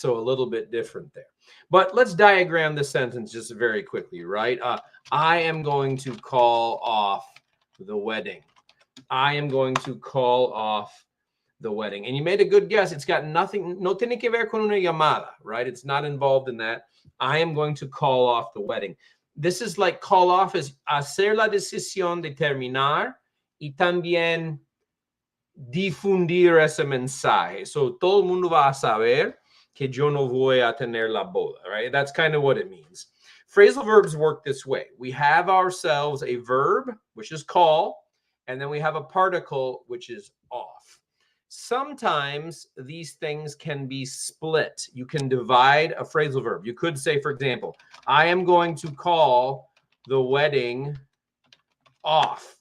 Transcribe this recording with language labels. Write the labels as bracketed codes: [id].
[en] So a little bit different there. But let's diagram the sentence just very quickly, right? I am going to call off the wedding. I am going to call off the wedding. And you made a good guess. It's got nothing, [es] no tiene que ver con una llamada, [en] right? It's not involved in that. I am going to call off the wedding. This is like call off is [es] hacer la decisión de terminar y también difundir ese mensaje. So todo el mundo va a saber que yo no voy a tener la boda, right? [en] That's kind of what it means. Phrasal verbs work this way. We have ourselves a verb, which is call, and then we have a particle, which is off. Sometimes these things can be split. You can divide a phrasal verb. You could say, for example, I am going to call the wedding off.